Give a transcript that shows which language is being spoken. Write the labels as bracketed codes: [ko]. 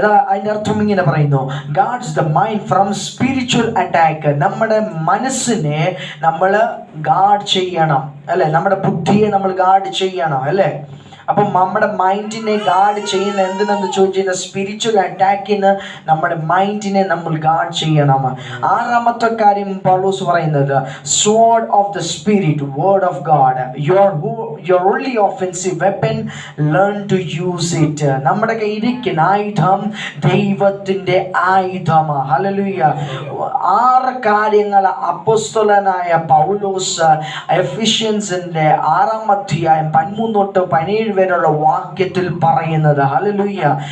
[ml] അതിന്റെ അർത്ഥം ഇങ്ങനെ പറയുന്നു, guards the mind from spiritual attack. നമ്മുടെ മനസ്സിനെ നമ്മൾ ഗാർഡ് ചെയ്യണം, അല്ലെ? നമ്മുടെ ബുദ്ധിയെ നമ്മൾ ഗാർഡ് ചെയ്യണം, അല്ലെ? അപ്പം നമ്മുടെ മൈൻഡിനെ ഗാർഡ് ചെയ്യുന്ന എന്തിനെന്ന് ചോദിച്ചാൽ, സ്പിരിച്വൽ അറ്റാക്കിന് നമ്മുടെ മൈൻഡിനെ നമ്മൾ ഗാർഡ് ചെയ്യണം. ആറാമത്തെ കാര്യം പൗലോസ് പറയുന്നത്, [en] sword of the spirit, word of God, your only offensive weapon, learn to use it. [ml] നമ്മുടെ കയ്യിലിരിക്കുന്ന ആയുധം ദൈവത്തിന്റെ ആയുധമാണ്. ഹല്ലേലൂയ. 6 കാര്യങ്ങൾ അപ്പോസ്തലനായ പൗലോസ് എഫിഷ്യൻസിന്റെ 6-ാം അധ്യായം 13 തൊട്ട് 17 വരെയുള്ള വാക്യത്തിൽ പറയുന്നത്. ഹല്ലേലൂയ.